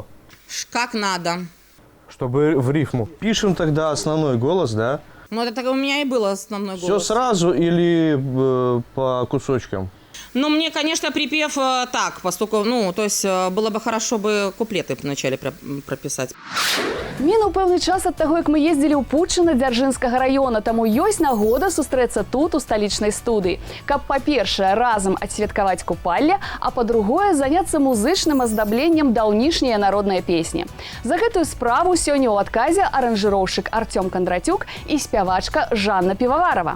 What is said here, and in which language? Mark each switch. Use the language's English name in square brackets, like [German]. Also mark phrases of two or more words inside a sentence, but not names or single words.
[Russian] Как надо. Чтобы в рифму. Пишем тогда основной голос, да? Ну, это так у меня и был основной голос. Все сразу или по кусочкам? Ну, мне, конечно, припев так, поскольку, ну, то есть было бы хорошо бы куплеты вначале прописать. [Belarusian] Мінуў пэўны час ад таго, як мы ездзілі ў Путчына Дзяржынскага раёна, таму ёсць нагода сустрэцца тут, у сталічнай студыі. Каб, па-першае, разам адсвяткаваць купалле, а па-другое, заняцца музычным аздабленнем даўнішняе народнай песні. За гэтую справу сёння ў адказе аранжыроўшчык Артём Кондратюк і спявачка Жанна Піваварова.